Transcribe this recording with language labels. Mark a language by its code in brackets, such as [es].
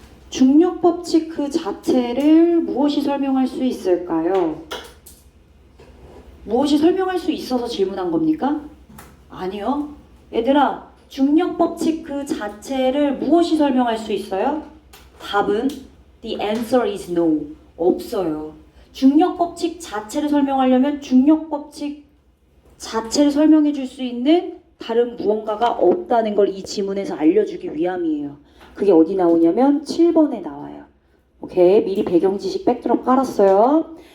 [ko] 중력 법칙 그 자체를 무엇이 설명할 수 있을까요? 무엇이 설명할 수 있어서 질문한 겁니까? 아니요. 얘들아, 중력 법칙 그 자체를 무엇이 설명할 수 있어요? 답은 [en] the answer is no. [ko] 없어요. 중력 법칙 자체를 설명하려면 중력 법칙 자체를 설명해 줄 수 있는 다른 무언가가 없다는 걸 이 지문에서 알려주기 위함이에요. 그게 어디 나오냐면 7번에 나와요. 오케이, 미리 배경 지식 백드롭 깔았어요.